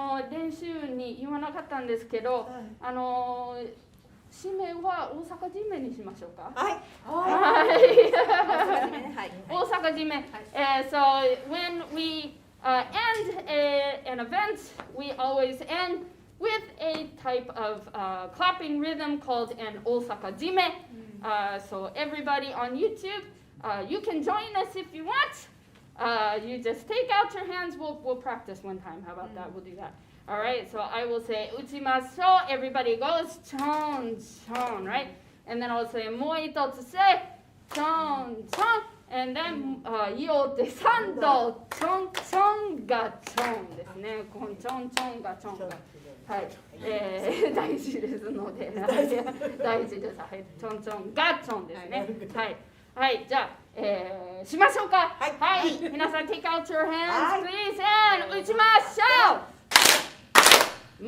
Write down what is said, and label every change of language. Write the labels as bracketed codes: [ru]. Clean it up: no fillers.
[ja] 練習に言わなかったんですけど、締めは大阪締めにしましょうか。はい。大阪締め。 [en] So when we end an event, we always end with a type of clapping rhythm called an Osaka Jime. So everybody on YouTube, you can join us if you want. You just take out your hands. We'll practice one time. How about that? We'll do that. All right. So I will say uchimasho. Everybody goes chon chon, right? And then I'll say moitotsu se chon chon. And then yote sando chon chon ga chon [ja] ですね。こんチョンチョンがチョンが。はい。大事ですので。大事です。はい。チョンチョンがチョンですね。はい。はい。じゃあ。しましょうか。はい。皆さん [en] take out your hands, please, and [ja] 打ちましょう。